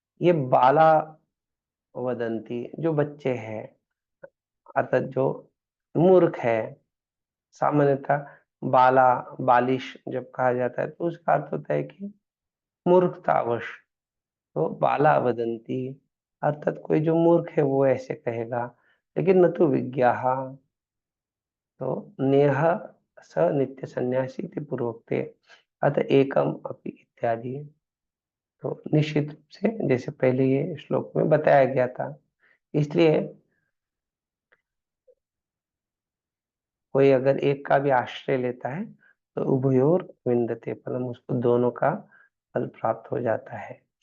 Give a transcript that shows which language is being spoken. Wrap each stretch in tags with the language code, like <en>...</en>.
<hi>ये</hi> <sa>बाला वदन्ति</sa> <hi>जो बच्चे हैं, अर्थात जो मूर्ख है। सामान्यतः बाला बालिश जब कहा जाता है तो उसका अर्थ होता है कि मूर्खतावश। तो बाला वदंती अर्थात कोई जो मूर्ख है वो ऐसे कहेगा, लेकिन न तो विज्ञाः।</hi> <sa>तो नेह स नित्य सन्यासी इति पूर्वोक्ते अतः एकम अपि इत्यादि।</sa> <hi>तो निश्चित रूप से जैसे पहले ये श्लोक में बताया गया था, इसलिए कोई अगर एक का भी आश्रय लेता है तो</hi> <sa>उभयोर विन्दते फलम,</sa> <hi>उसको दोनों का फल प्राप्त हो जाता है।</hi>